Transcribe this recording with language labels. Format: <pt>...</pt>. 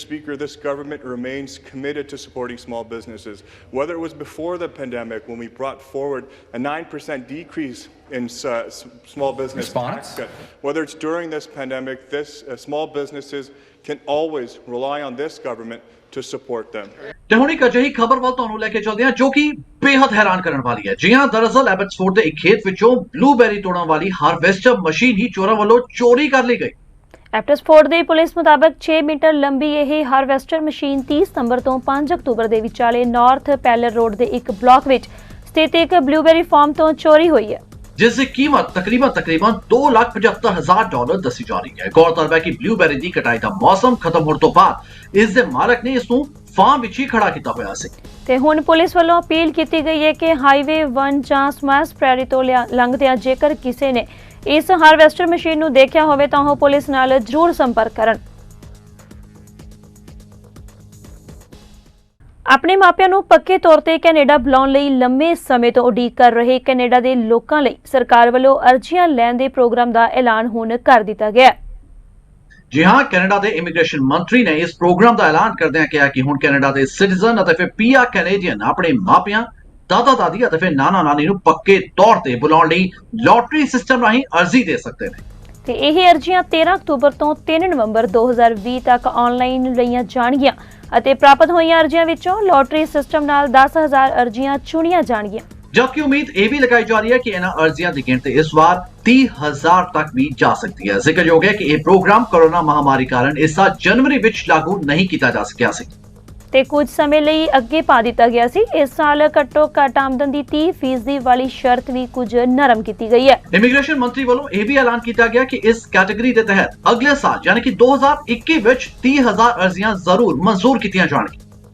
<en>Speaker, this government remains committed to supporting small businesses. Whether it was before the pandemic when we brought forward a 9% decrease in small business tax cut, whether it's during this pandemic, small businesses can always rely on this government to support them.</en> <pa>ਤੇ ਹੁਣ ਇੱਕ ਅਜਿਹੀ ਖਬਰ ਵੱਲ ਤੁਹਾਨੂੰ ਲੈ ਕੇ ਚੱਲਦੇ ਹਾਂ ਜੋ ਕਿ ਬੇहद ਹੈਰਾਨ ਕਰਨ ਵਾਲੀ ਹੈ। ਜੀ ਹਾਂ, ਦਰਅਸਲ ਐਬਟਸਫੋਰਡ ਦੇ ਇੱਕ ਖੇਤ ਵਿੱਚੋਂ ਬਲੂਬੈਰੀ ਤੋੜਨ ਵਾਲੀ ਹਾਰਵੈਸਟਰ ਮਸ਼ੀਨ ਹੀ ਚੋਰਾਂ ਵੱਲੋਂ ਚੋਰੀ ਕਰ ਲਈ ਗਈ। ਐਬਟਸਫੋਰਡ ਦੀ ਪੁਲਿਸ ਮੁਤਾਬਕ 6 ਮੀਟਰ ਲੰਬੀ ਇਹ ਹਾਰਵੈਸਟਰ ਮਸ਼ੀਨ 30 ਸਤੰਬਰ ਤੋਂ 5 ਅਕਤੂਬਰ ਦੇ ਵਿਚਾਲੇ ਨਾਰਥ ਪੈਲਰ ਰੋਡ ਦੇ ਇੱਕ ਬਲਾਕ ਵਿੱਚ ਸਥਿਤ ਇੱਕ ਬਲੂਬੈਰੀ ਫਾਰਮ ਤੋਂ ਚੋਰੀ ਹੋਈ ਹੈ, जिस की कीमत तकरीबन $2,75,000 दसी जा रही है। गौरतलब है कि ब्लूबेरी की कटाई का मौसम खत्म होने तो बाद इस दे मालक ने इसनू फार्म विच ही खड़ा किया होया सी। ਤੇ ਹੁਣ ਪੁਲਿਸ ਵੱਲੋਂ ਅਪੀਲ ਕੀਤੀ ਗਈ ਹੈ ਕਿ ਹਾਈਵੇ 1 ਜਾਂ ਸਮਾਸ ਪ੍ਰੈਰੀ ਤੋਂ ਲੰਘਦਿਆਂ ਜੇਕਰ ਕਿਸੇ ਨੇ ਇਸ ਹਾਰਵੈਸਟਰ ਮਸ਼ੀਨ ਨੂੰ ਦੇਖਿਆ ਹੋਵੇ ਤਾਂ ਉਹ ਪੁਲਿਸ ਨਾਲ ਜ਼ਰੂਰ ਸੰਪਰਕ ਕਰਨ। ਆਪਣੇ ਮਾਪਿਆਂ ਨੂੰ ਪੱਕੇ ਤੌਰ ਤੇ ਕੈਨੇਡਾ ਬੁਲਾਉਣ ਲਈ ਲੰਮੇ ਸਮੇਂ ਤੋਂ ਉਡੀਕ ਕਰ ਰਹੇ ਕੈਨੇਡਾ ਦੇ ਲੋਕਾਂ ਲਈ ਸਰਕਾਰ ਵੱਲੋਂ ਅਰਜ਼ੀਆਂ ਲੈਣ ਦੇ ਪ੍ਰੋਗਰਾਮ ਦਾ ਐਲਾਨ ਹੁਣ ਕਰ ਦਿੱਤਾ ਗਿਆ। ਜੀ ਹਾਂ, ਕੈਨੇਡਾ ਦੇ ਇਮੀਗ੍ਰੇਸ਼ਨ ਮੰਤਰੀ ਨੇ ਇਸ ਪ੍ਰੋਗਰਾਮ ਦਾ ਐਲਾਨ ਕਰਦਿਆਂ ਕਿਹਾ ਕਿ ਹੁਣ ਕੈਨੇਡਾ ਦੇ ਸਿਟੀਜ਼ਨ ਅਤੇ ਫਿਰ ਪੀਆਰ ਕੈਨੇਡੀਅਨ ਆਪਣੇ ਮਾਪਿਆਂ, ਦਾਦਾ ਦਾਦੀ ਅਤੇ ਫਿਰ ਨਾਨਾ ਨਾਨੀ ਨੂੰ ਪੱਕੇ ਤੌਰ ਤੇ ਬੁਲਾਉਣ ਲਈ ਲੋਟਰੀ ਸਿਸਟਮ ਰਾਹੀਂ ਅਰਜ਼ੀ ਦੇ ਸਕਦੇ ਨੇ। ਤੇ ਇਹ ਅਰਜ਼ੀਆਂ 13 ਅਕਤੂਬਰ ਤੋਂ 3 ਨਵੰਬਰ 2020 ਤੱਕ ਆਨਲਾਈਨ ਲਈਆਂ ਜਾਣਗੀਆਂ ਅਤੇ ਪ੍ਰਾਪਤ ਹੋਈਆਂ ਅਰਜ਼ੀਆਂ ਵਿੱਚੋਂ ਲੋਟਰੀ ਸਿਸਟਮ ਨਾਲ 10,000 ਅਰਜ਼ੀਆਂ ਚੁਣੀਆਂ ਜਾਣਗੀਆਂ। जबकि उम्मीद ये भी लगाई जा रही है कि इन अर्जियां की गिनती इस बार 30,000 तक भी जा सकती है। जिक्रयोग है कि यह प्रोग्राम कोरोना महामारी कारण इस साल जनवरी विच लागू नहीं किया जा सकिया सी ਤੇ ਕੁਝ ਸਮੇਂ ਲਈ ਅੱਗੇ ਪਾ ਦਿੱਤਾ ਗਿਆ ਸੀ। ਇਸ ਸਾਲ ਘੱਟੋ ਘੱਟ ਆਮਦਨ ਦੀ 30% ਵਾਲੀ ਸ਼ਰਤ ਵੀ ਕੁਝ ਨਰਮ ਕੀਤੀ ਗਈ ਹੈ। ਇਮੀਗ੍ਰੇਸ਼ਨ ਮੰਤਰੀ ਵੱਲੋਂ ਇਹ ਵੀ ਐਲਾਨ ਕੀਤਾ ਗਿਆ ਕਿ ਇਸ ਕੈਟਾਗਰੀ ਦੇ ਤਹਿਤ ਅਗਲੇ ਸਾਲ ਯਾਨੀ ਕਿ 2021 ਵਿੱਚ 30,000 ਅਰਜ਼ੀਆਂ ਜ਼ਰੂਰ ਮਨਜ਼ੂਰ ਕੀਤੀਆਂ ਜਾਣਗੀਆਂ।</pa>